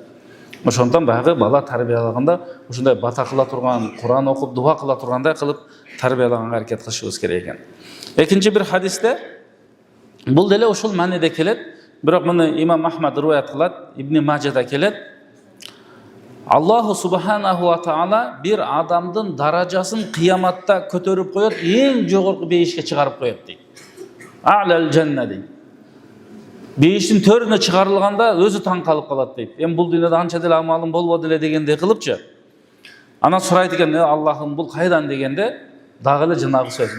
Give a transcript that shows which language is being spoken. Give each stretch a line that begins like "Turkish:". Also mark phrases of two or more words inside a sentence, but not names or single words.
Kyrgyz: Ошондон баягы бала тарбиялаганда ушундай бата кыла турган, Кур'ан окуп дуа кыла тургандай кылып тарбиялаганга аракет кылышыбыз керек экен. Экинчи бир хадисте бул деле ушул мааниде келет, бирок муну имам Ахмад риваят кылат, Ибн Мажада келет.
Arabic: الله سبحانه وتعالى
Kyrgyz: bir адамдын даражасын кыяматта көтөрүп коет, эң жогорку бейишке чыгарып коет дейт.
Arabic: أعلى الجنة дейт.
Kyrgyz: Бейиштин төрүнө чыгарылганда өзү таң калып калат дейт. Эми бул дүйнөдө анча деле амалым болбоду эле дегендей кылыпчы. Анан сурайт экен, Аллахым бул кайдан дегенде, дагы эле жанагы сөз.